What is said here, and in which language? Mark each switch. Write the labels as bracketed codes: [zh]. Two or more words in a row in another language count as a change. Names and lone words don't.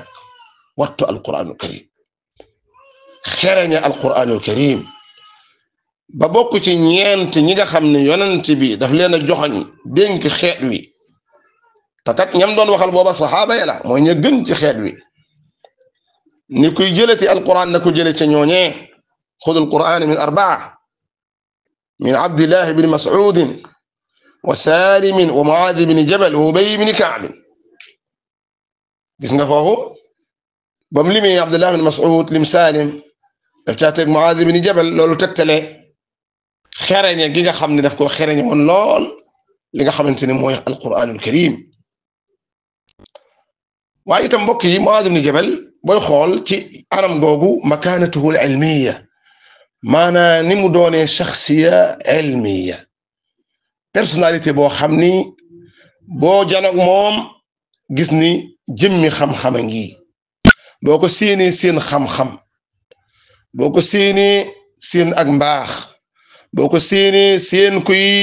[wo] wattu [ar] القرآن الكريم [wo] xereñe [ar] القرآن الكريم [wo] ba bokk ci ñeent ñi nga xam ne yonent bi daf leen a joxoñ dénk xeet wi te kat ñam doon waxal booba saxaaba ya la mooy ña gën ci xeet wi ni kuy jëlati alquran na ko jële ca ñooñee [ar] خذوا القرآن من 4 من عبد الله بن مسعود وسالم ومعاذ بن جبل وأبي بن كعب [wo] gis nga foofu ba mu limee عبد الله بن مسعود lim Salim daf caa teg Muaaz ibn Jabal loolu tegtale xereñe gi nga xam ne daf koo xereñe woon lool li nga xamante ne mooy [ar] القرآن الكريم [wo] waaye itam mbokk yi Muaaz ibn Jabal booy xool ci anam googu [ar] مكانته العلمية [wo] maanaam ni mu doonee [ar] شخصية علمية [wo] personnalité boo xam ni boo janoog moom gis ni jëmmi xam-xama ngi boo ko séenee seen xam-xam boo ko séenee seen ak mbaax boo ko séenee seen kuy